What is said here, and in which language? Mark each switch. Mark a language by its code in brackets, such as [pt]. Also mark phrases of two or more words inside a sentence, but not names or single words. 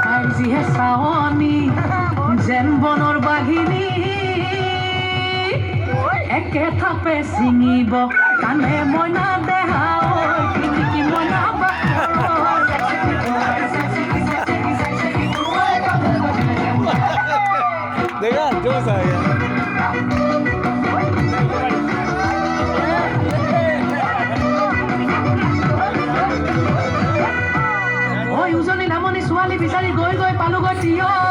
[as] যিহে চাৱনি যেন বনৰ বাঘিনী একে থাপে ছিঙিব কানে মইনা দেহা কি মইনা [hi] देखा जोश आ गया [as] ঐ উজনি নামনি ছোৱালী বিচাৰি গৈ গৈ পালোগৈ তিয়